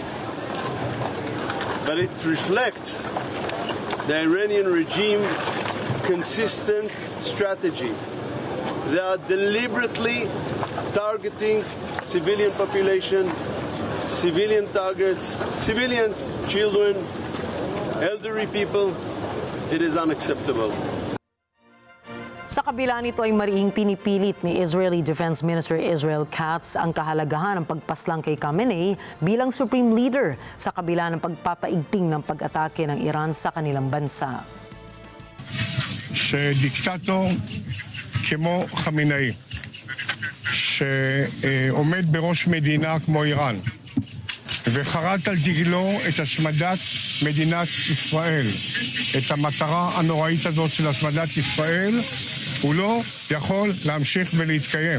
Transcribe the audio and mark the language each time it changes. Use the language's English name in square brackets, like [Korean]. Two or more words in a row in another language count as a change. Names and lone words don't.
[English] But it reflects the Iranian regime consistent strategy. They are deliberately targeting civilian population, civilian targets, civilians, children, elderly people. It is unacceptable. [Filipino] Sa kabila nito ay marihing pinipilit ni Israeli Defense Minister Israel Katz ang kahalagahan ng pagpaslang kay Khamenei bilang [English] supreme leader [Filipino] sa kabila ng pagpapaigting ng pag-atake ng Iran sa kanilang bansa. [Hebrew] שדיקטטור כמו חמינאי, שעומד בראש מדינה כמו איראן, וחרת על דגלו את השמדת מדינת ישראל, את המטרה הנוראית הזאת של השמדת ישראל, הוא לא יכול להמשיך ולהתקיים.